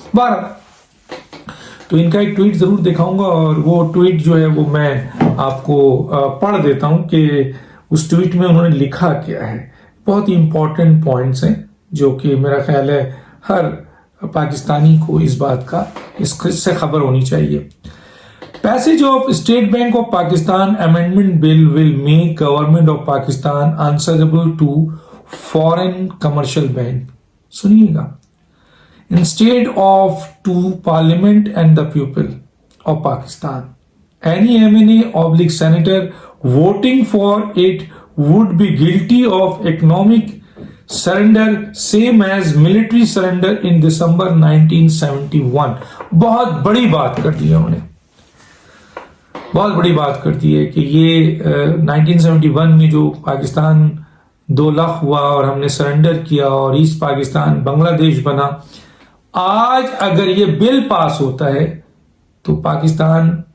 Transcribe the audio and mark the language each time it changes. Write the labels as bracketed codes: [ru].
[ur] بہرحال تو ان کا ایک ٹویٹ ضرور دکھاؤں گا اور وہ ٹویٹ جو ہے وہ میں آپ کو پڑھ دیتا ہوں کہ اس ٹویٹ میں انہوں نے لکھا کیا ہے. بہت ہی امپورٹنٹ پوائنٹس ہیں جو کہ میرا خیال ہے ہر پاکستانی کو اس بات کا اس سے خبر ہونی چاہیے. [en] Passage of State Bank of Pakistan Amendment Bill will make Government of Pakistan answerable to foreign commercial bank. [ur] سنیے گا. [en] Instead of to Parliament and the people of Pakistan, any MNA/senator voting for it would be guilty of economic surrender same as military surrender in December 1971. [ur] بہت بڑی بات کر دی ہے انہوں نے, بہت بڑی بات کرتی ہے کہ یہ 1971 میں جو پاکستان 2 لاکھ ہوا اور ہم نے سرنڈر کیا اور ایسٹ پاکستان بنگلہ دیش بنا, آج اگر یہ بل پاس ہوتا ہے تو پاکستان,